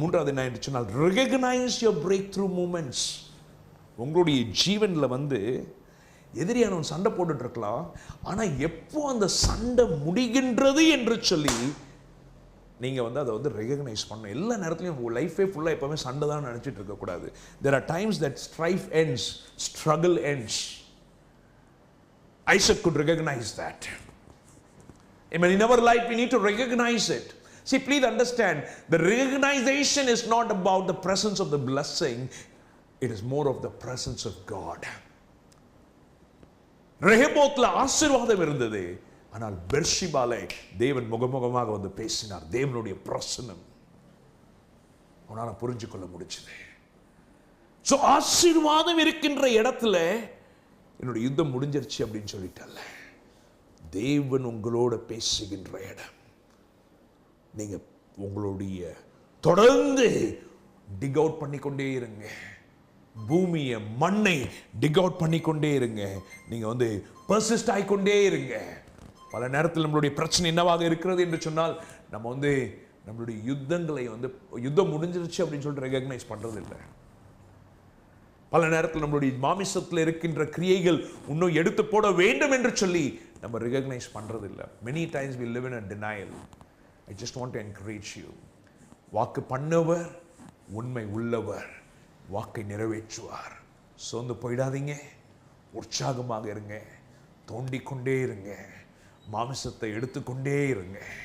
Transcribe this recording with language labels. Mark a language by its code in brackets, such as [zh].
[ta] 3வது என்ன என்று சொன்னால், [en] Recognise your breakthrough moments. [ta] உங்களுடைய ஜீவனில் வந்து எதிரியானவன் சண்டை போட்டுட்டு இருக்கலாம், ஆனால் எப்போ அந்த சண்டை முடிகின்றது என்று சொல்லி நீங்கள் வந்து அதை வந்து ரெகக்னைஸ் பண்ணணும். எல்லா நேரத்துலையும் உங்கள் லைஃபே ஃபுல்லாக எப்போவுமே சண்டை தான் நினச்சிட்டு இருக்கக்கூடாது. [en] there are times that strife ends, struggle ends. Isaac could recognize that. Amen. In our life we need to recognize it. See, please understand, the recognition is not about the presence of the blessing, it is more of the presence of God. [ta] ரெஹோபோத்ல ஆசீர்வாதம் இருந்தது, ஆனால் பெர்ஷிபாலே தேவன் முகமுகமாக வந்து பேசினார். தேவனுடைய பிரசன்னம் அவனால புரிஞ்சு கொள்ள முடிச்சது. ஸோ ஆசீர்வாதம் இருக்கின்ற இடத்துல என்னுடைய யுத்தம் முடிஞ்சிருச்சு அப்படின்னு சொல்லிட்டல்ல, தேவன் உங்களோட பேசுகின்ற இடம். நீங்க உங்களுடைய தொடர்ந்து [en] dig out [ta] பண்ணிக்கொண்டே இருங்க, பூமியை மண்ணை டிக் அவுட் பண்ணிக்கொண்டே இருங்க. நீங்க வந்து பர்சிஸ்ட் ஆகிக்கொண்டே இருங்க. பல நேரத்தில் நம்மளுடைய பிரச்சனை என்னவாக இருக்கிறது என்று சொன்னால், நம்ம வந்து நம்மளுடைய யுத்தங்களை வந்து யுத்தம் முடிஞ்சிருச்சு அப்படின்னு சொல்லிட்டு ரெகக்னைஸ் பண்றது இல்லை. பல நேரத்தில் நம்மளுடைய மாமிசத்தில் இருக்கின்ற கிரியைகள் இன்னும் எடுத்து போட வேண்டும் என்று சொல்லி நம்ம ரெகக்னைஸ் பண்றதில்லை. [en] many times we live in a denial. I just want to encourage you. [ta] வாக்கு பண்ணவர் உண்மை உள்ளவர், வாக்கை நிறைவேற்றுவார். சோர்ந்து போயிடாதீங்க, உற்சாகமாக இருங்க, தோண்டிக்கொண்டே இருங்க, மாமிசத்தை எடுத்துக்கொண்டே இருங்க.